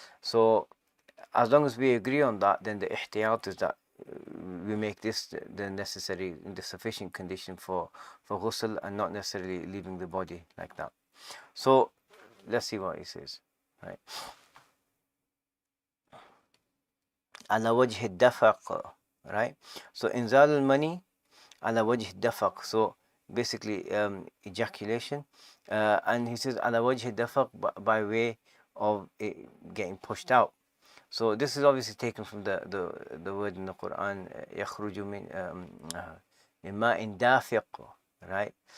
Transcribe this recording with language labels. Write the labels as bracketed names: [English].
[English] So as long as we agree on that, then the ihtiyat is that we make this the necessary, the sufficient condition for ghusl, and not necessarily leaving the body like that. So let's see what he says, right? [Arabic] على وجه الدفق, [English] right? So [Arabic] إنزال المني على وجه الدفق, [English] so basically ejaculation, and he says [Arabic] على وجه الدفق [English] by way of it getting pushed out. So this is obviously taken from the word in the Quran [Arabic] يخرج من ماء دافق, [English] right?